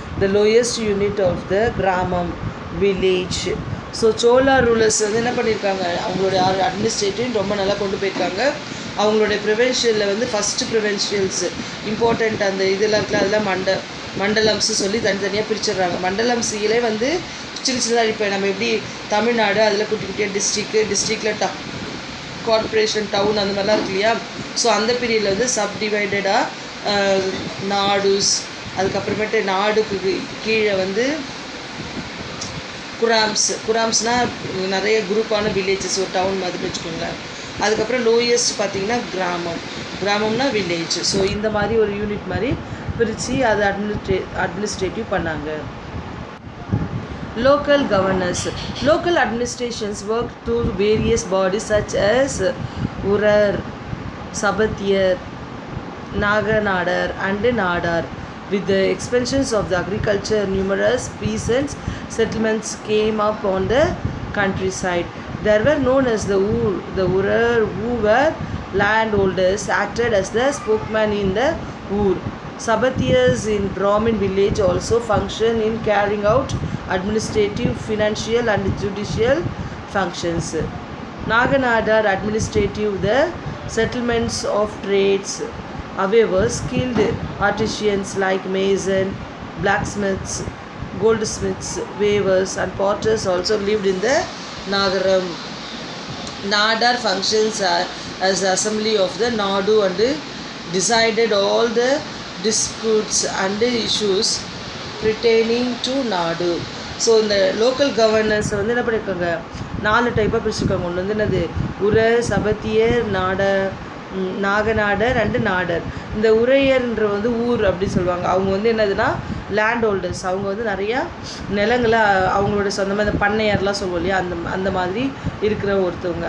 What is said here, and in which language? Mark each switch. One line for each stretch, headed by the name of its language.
English: The lowest unit of the gramam, village.
Tamil: So chola rulers வந்து என்ன பண்ணியிருக்காங்க, அவங்களுடைய அட்மினிஸ்ட்ரேட்டிவ் ரொம்ப நல்லா கொண்டு போயிருக்காங்க. அவங்களுடைய ப்ரிவென்ஷியலில் வந்து ஃபஸ்ட்டு ப்ரிவென்ஷியல்ஸ் இம்பார்ட்டண்ட் அந்த இதெல்லாம் இருக்குல்ல அதெல்லாம் மண்டலம்ஸு சொல்லி தனித்தனியாக பிரிச்சிடுறாங்க. மண்டலம்ஸிலே வந்து சின்ன சின்னதாக இப்போ நம்ம எப்படி தமிழ்நாடு அதில் குட்டி குட்டியாக டிஸ்ட்ரிக்டில் கார்ப்பரேஷன் டவுன் அந்த மாதிரிலாம் இருக்கு இல்லையா, ஸோ அந்த பீரியடில் வந்து சப்டிவைடடாக நாடுஸ், அதுக்கப்புறமேட்டு நாடுக்கு கீழே வந்து குராம்ஸ்னால் நிறைய குரூப்பான வில்லேஜஸ் ஒரு டவுன் மாதிரி வச்சுக்கோங்களேன். அதுக்கப்புறம் லோயஸ்ட் பார்த்திங்கன்னா கிராமம்னா வில்லேஜ். ஸோ இந்த மாதிரி ஒரு யூனிட் மாதிரி பிரித்து அதை அட்மினிஸ்ட்ரேட்டிவ் பண்ணாங்க.
English: Local governors. Local administrations work through various bodies such as Urar, Sabathiyar, Naganadar and Nadar. With the expansions of the agriculture, numerous peasant settlements came up on the countryside. They were known as the Urar, who were landholders, acted as the spokesman in the Ur. Sabathiyars in Brahmin village also function in carrying out administrative, financial and judicial functions. Naganadar administrative the settlements of trades. However, skilled artisans like mason, blacksmiths, goldsmiths, weavers and potters also lived in the Nagaram. Nadar functions as the assembly of the Nadu and decided all the disputes and issues pertaining to Nadu.
Tamil: So இந்த local governors வந்து என்ன பண்ணியிருக்காங்க, 4 டைப்பாக பிரிச்சுருக்காங்க. ஒன்று வந்து என்னது உர, சபத்தியர், நாகநாடர் and Nadar. இந்த உரையர்ன்ற வந்து ஊர் அப்படி சொல்லுவாங்க. அவங்க வந்து என்னதுன்னா லேண்ட் ஹோல்டர்ஸ். அவங்க வந்து நிறையா நிலங்களை அவங்களோட சொந்தமாக இந்த பண்ணையார்லாம் சொல்லுவோம் இல்லையா, அந்த மாதிரி இருக்கிற ஒருத்தவங்க.